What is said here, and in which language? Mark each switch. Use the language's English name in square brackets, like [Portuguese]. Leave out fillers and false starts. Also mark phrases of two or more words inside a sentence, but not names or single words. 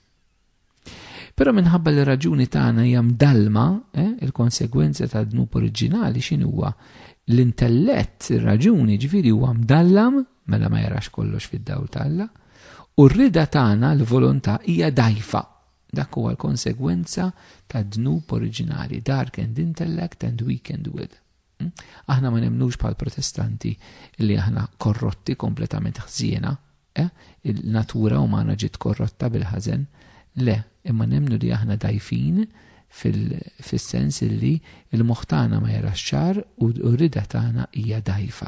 [Maltese] Però minħabba li raġuni tagħna hija mdallma, il-konsegwenza ta' dnub oriġinali x'inhu huwa l-intellett, ir-raġuni ġifieri huwa mdallam mela ma jarax kollox fid-dawl tal-Alla, u r-rida tagħna l-volontà hija dajfa. Dak huwa l-konsegwenza ta' dnub oriġinali, [English] darkened intellect and weakened will. [Maltese] Aħna ma nemnux bħal protestanti li aħna korrotti kompletament ħżiena, il-natura umana ġiet korrotta bil-ħażen, le, imma nemnu li aħna dajfin fil-sens li il-moħħ ma jarax ċar u r-rida tagħna hija dajfa.